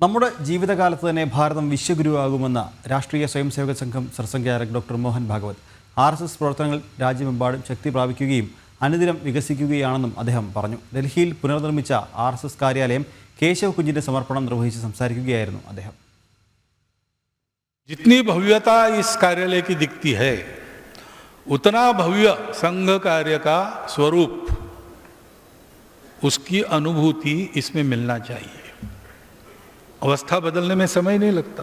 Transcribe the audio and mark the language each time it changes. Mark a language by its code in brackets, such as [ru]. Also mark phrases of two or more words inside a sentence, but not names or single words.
[ml] നമ്മുടെ ജീവിതകാലത്ത് തന്നെ ഭാരതം വിശ്വഗുരുവാകുമെന്ന രാഷ്ട്രീയ സ്വയംസേവക സംഘം സർസംഘചാലക് ഡോക്ടർ മോഹൻ ഭാഗവത്. RSS പ്രവർത്തനങ്ങൾ രാജ്യമെമ്പാടും ശക്തി പ്രാപിക്കുകയും അനുദിനം വികസിക്കുകയാണെന്നും അദ്ദേഹം പറഞ്ഞു. ഡൽഹിയിൽ പുനർനിർമ്മിച്ച RSS കാര്യാലയം കേശവ് കുഞ്ഞിന്റെ സമർപ്പണം നിർവഹിച്ച് സംസാരിക്കുകയായിരുന്നു അദ്ദേഹം. [hi] जितनी भव्यता इस कार्यालय की दिखती है, उतना भव्य संघ कार्य का स्वरूप, उसकी अनुभूति इसमें मिलना चाहिए. अवस्था बदलने में समय नहीं लगता.